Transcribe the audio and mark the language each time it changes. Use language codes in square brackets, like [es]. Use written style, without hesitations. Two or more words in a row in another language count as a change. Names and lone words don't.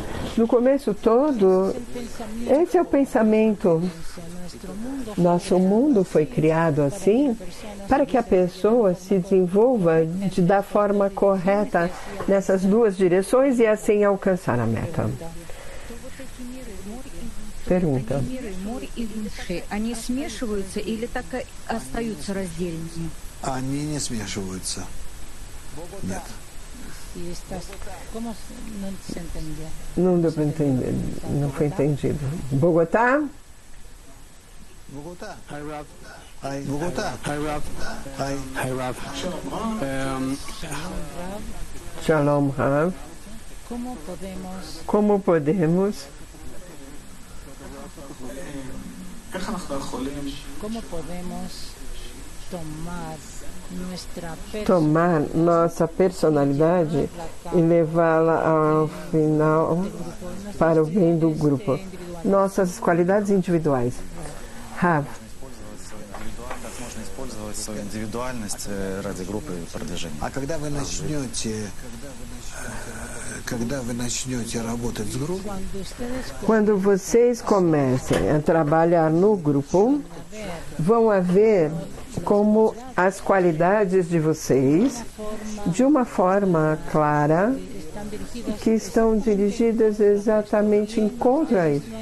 [pt] No começo todo, esse é o pensamento. Nosso mundo foi criado assim para que a pessoa se desenvolva da forma correta nessas duas direções e assim alcançar a meta. Pergunta. [ru] Они смешиваются или так и остаются раздельными? Они не смешиваются. Нет. [pt] Não deu para entender, não foi entendido. Bogotá? [en] Bogotá. Hi, Rav. Hi, Bogotá. Hi, Rav. Hi, Rav. [he] Shalom, Rav. [pt] Como podemos tomar nossa personalidade e levá-la ao final para o bem do grupo? Nossas qualidades individuais. Rav. [ru] Свою индивидуальность ради группы и продвижения. А когда вы начнете работать с группой, [pt] quando vocês comecem a trabalhar no grupo, vão haver como as qualidades de vocês, de uma forma clara, que estão dirigidas exatamente em contra a isso.